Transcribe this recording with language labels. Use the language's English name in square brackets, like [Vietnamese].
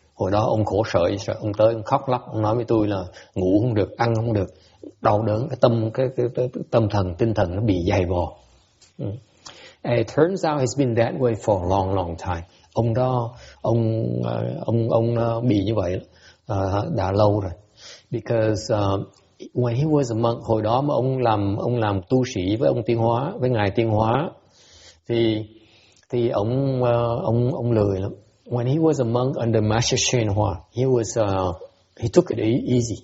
[Vietnamese] Hồi đó ông khổ sở, ông tới ông khóc lóc, ông nói với tôi là ngủ không được, ăn không được, đau đớn, cái tâm thần, tinh thần nó bị dày vò. [English] And it turns out he's been that way for a long, long time. [Vietnamese] Ông bị như vậy đã lâu rồi. [English] Because when he was a monk, [Vietnamese] hồi đó mà ông làm tu sĩ với ông Tiên Hóa, với ngài Tiên Hóa, thì ông lười lắm. [English] When he was a monk under Master Shen Hua, he took it easy.